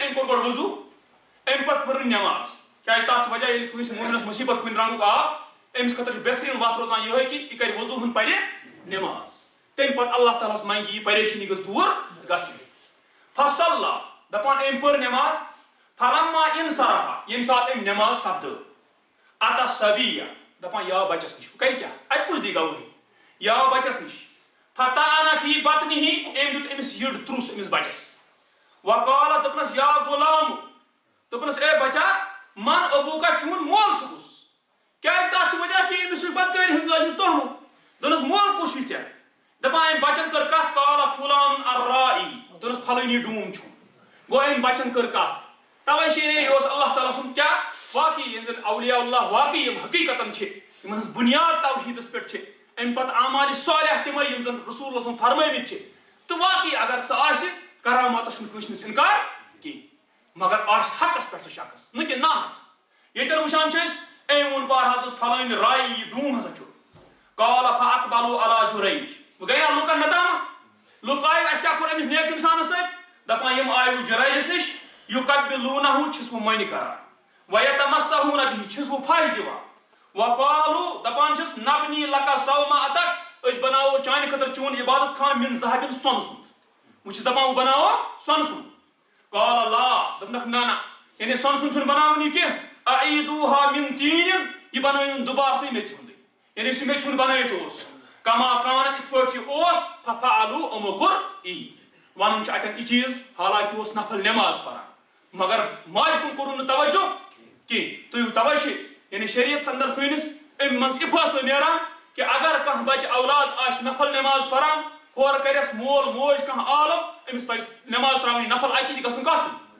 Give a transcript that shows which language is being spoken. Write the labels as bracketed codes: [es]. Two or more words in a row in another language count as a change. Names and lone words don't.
[ks] ام کوٚر گۄڈٕ وضو ام پتہٕ پٔر نماز کیازِ تتھ چھُ وجہ ییٚلہِ کٲنٛسہِ مومنس مصیبت کُنہِ رنگُک آو امس خٲطرٕ چھُ بہتریٖن وتھ روزان یِہے کہِ یہِ کرِ وضو ہن پرِ نماز تمہِ پتہٕ اللہ تعالیٰ ہس منگہِ یہِ پریشٲنی گٔژھ دوٗر گژھٕنۍ فصلى دپان ام پٔر نماز [ar] فلما انصرف [ks] ییٚمہِ ساتہٕ ام نماز سپدٲو [ar] اتى الصبي [ks] دپان یا بچس نش کرِ کیٛاہ اتہِ کُس دی گوٲہی یا بچس نش [ar] فتعن في بطنه [ks] ام دت امس یٔڈ ترٛوس امس بچس وقال دپنس [ar] یا غلام [ks] دپنس اے بچا [ar] من ابوکا [ks] چون مول چھُس کیٛازِ تتھ چھُ وجہ کہِ امس چھُ بدکٲری ہٕنٛز لٲجمٕژ تہمت دوٚپنس مول کُس چھُے ژےٚ دپان أمۍ بچن کٔر کتھ [ar] قال فلان الرائی [ks] دوٚپنس پھلٲنی ڈوٗم چھُ گوٚو أمۍ بچن کٔر کتھ توے چھِ یہِ اوس اللہ تعالیٰ سُنٛد کیٛاہ واقعی ییٚلہِ زن اولیاء اللہ واقعی یم حقیقتن چھِ یمن ہٕنٛز بنیاد توحیٖدس پٮ۪ٹھ چھِ امہِ پتہٕ اعمالِ صالح تِمے یم زن رسول اللہ صٲبن فرمٲومٕتۍ چھِ تہٕ واقعی اگر سُہ آسہِ کراماتس چھُنہٕ کٲنٛسہِ نِش انکار کینٛہہ مگر آسہِ حقس پٮ۪ٹھ سُہ شخص نہٕ کہِ ناحق ییٚتٮ۪ن وٕچھان چھِ أسۍ أمۍ ووٚن بارہا دوٚپُس پھلٲنۍ راے یہِ ڈوٗم ہسا چھُ [ar] قال فاقبلوا على جُرَيج [ks] وۄنۍ گٔے نا لُکن ندامت لُکھ آیہِ اَسہِ کیٛاہ کوٚر أمِس نیک اِنسانس سۭتۍ دپان یِم آیہِ وۄنۍ جُرَیجس نِش یُقبِلوٗنہُ چھِس وۄنۍ مۄنہِ کران [ar] وَیَتَمَسَّحُونَ بِهِ [ks] چھِس وۄنۍ پھش دِوان وقالوا دپان چھِس [ar] نبنی لَکَ صَوْمَعَتَک [ks] أسۍ بناوو چانہِ خٲطرٕ چون عبادت خان [ar] من ذهب [ks] سۄنہٕ سُنٛد وۄنۍ چھِس دپان وۄنۍ بناوو سۄنہٕ سُنٛد [ar] قال لا [ks] دوٚپنکھ نہ نہ یعنی سۄنہٕ سُنٛد چھُنہٕ بناوُن یہِ کینٛہہ [ar] اعیدوٗہا من طیٖن [ks] یہِ بنٲیِن دُبارٕ تُہۍ میٚژِ ہُنٛدٕے یعنی سُہ میٚژِ ہُنٛد بنٲیِتھ اوس [ar] کما کانت [ks] یِتھ پٲٹھۍ یہِ اوس ففعلوا یِمو کوٚر یی ونُن چھُ اتٮ۪ن یہِ چیٖز حالانکہِ اوس نفل نماز پران مگر ماجہِ کُن کوٚرُن نہٕ توجہ کینٛہہ تُہۍ توے چھِ یعنی شریعتس اندر سٲنِس امہِ منٛز یہِ فٲصلہٕ نیران کہ اگر کانٛہہ بچہ اولاد آسہِ نفل نماز پران ہورٕ کرٮ۪س مول موج کانٛہہ عالم أمِس پزِ نماز تراوٕنۍ نفل اتی تہِ گژھُن کس